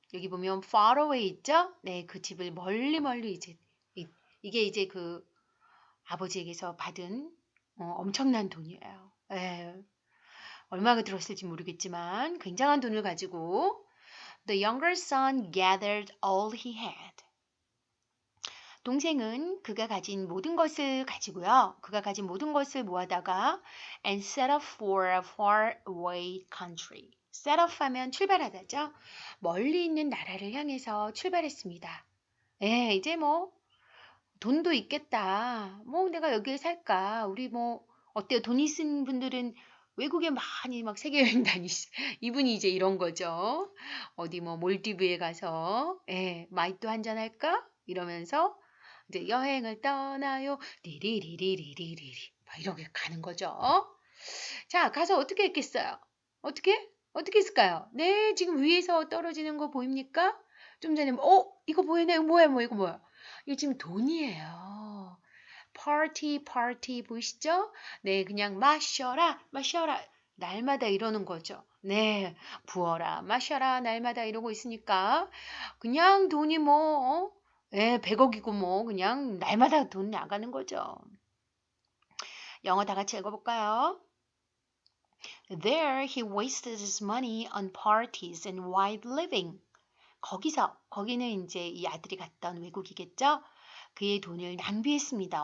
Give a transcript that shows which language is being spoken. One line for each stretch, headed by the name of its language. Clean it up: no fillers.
Korean: 여기 보면
English: far away
Korean: 있죠? 네, 그 집을 멀리 멀리 이제 이게 이제 그 아버지에게서 받은 엄청난 돈이에요. 예, 얼마가 들었을지 모르겠지만 굉장한 돈을 가지고
English: The younger son gathered all he had.
Korean: 동생은 그가 가진 모든 것을 가지고요. 그가 가진 모든 것을 모아다가
English: and set off for a far away country. set off
Korean: 하면 출발하다죠. 멀리 있는 나라를 향해서 출발했습니다. 예, 이제 뭐 돈도 있겠다. 뭐 내가 여기에 살까? 우리 뭐 어때요? 돈 있는 분들은 외국에 많이 막 세계 여행 다니시. 이분이 이제 이런 거죠. 어디 뭐 몰디브에 가서 마이또 한잔 할까? 이러면서 이제 여행을 떠나요. 리리리리리리리 막 이렇게 가는 거죠. 자, 가서 어떻게 했겠어요? 어떻게 했을까요? 네, 지금 위에서 떨어지는 거 보입니까? 좀 전에 이거 보이네. 이거 뭐야? 이거 지금 돈이에요. 파티 보이시죠? 네, 그냥 마셔라. 날마다 이러는 거죠. 네, 부어라, 마셔라, 날마다 이러고 있으니까 그냥 돈이 뭐, 100억이고 뭐 그냥 날마다 돈 나가는 거죠. 영어 다 같이 읽어볼까요?
English: There he wasted his money on parties and wild living.
Korean: 거기는 이제 이 아들이 갔던 외국이겠죠? 그의 돈을 낭비했습니다.